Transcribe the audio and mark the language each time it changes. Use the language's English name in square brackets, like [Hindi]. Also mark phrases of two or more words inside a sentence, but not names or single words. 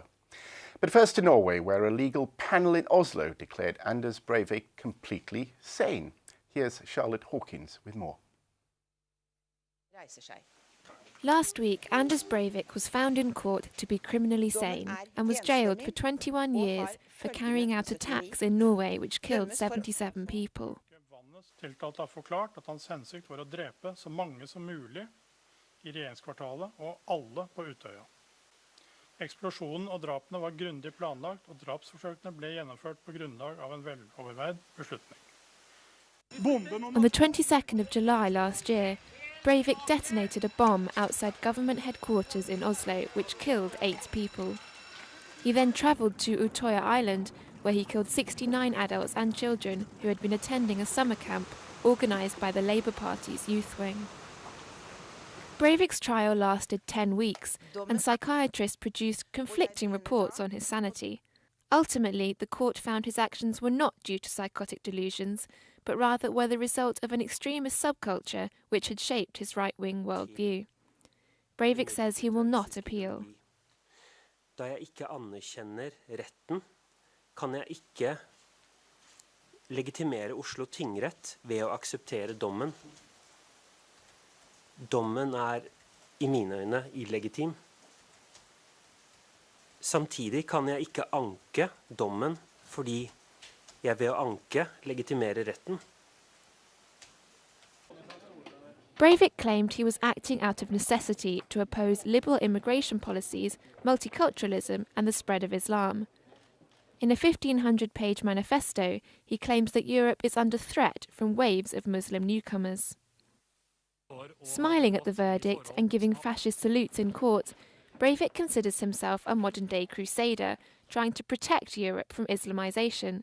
[English] But first to Norway, where a legal panel in Oslo declared Anders Breivik completely sane. Here's Charlotte Hawkins with more. Last week, Anders Breivik was found in court to be criminally sane and was jailed for 21 years for carrying out attacks in Norway which killed 77 people. [Norwegian] Tiltalte har forklart at hans hensikt var å drepe så mange som mulig i regjeringskvartalet og alle på Utøya. Eksplosjonen og drapene var grundig planlagt, og drapsforsøkene ble gjennomført på grunnlag av en veloverveid beslutning. [English] On the 22nd of July last year, Breivik detonated a bomb outside government headquarters in Oslo, which killed 8 people. He then travelled to Utøya Island, where he killed 69 adults and children who had been attending a summer camp organised by the Labour Party's youth wing. Breivik's trial lasted 10 weeks, and psychiatrists produced conflicting reports on his sanity. Ultimately, the court found his actions were not due to psychotic delusions, but rather were the result of an extremist subculture which had shaped his right-wing worldview. Breivik says he will not appeal. [Norwegian] Da jeg ikke anerkjenner retten, kan jeg ikke legitimere Oslo tingrett ved å akseptere dommen. Dommen I mine øyne illegitim. Samtidig kan jeg ikke anke dommen fordi jeg ved å anke legitimerer retten. [English] Breivik claimed he was acting out of necessity to oppose liberal immigration policies, multiculturalism and the spread of Islam. In a 1,500-page manifesto, he claims that Europe is under threat from waves of Muslim newcomers. Smiling at the verdict and giving fascist salutes in court, Breivik considers himself a modern-day crusader, trying to protect Europe from Islamization.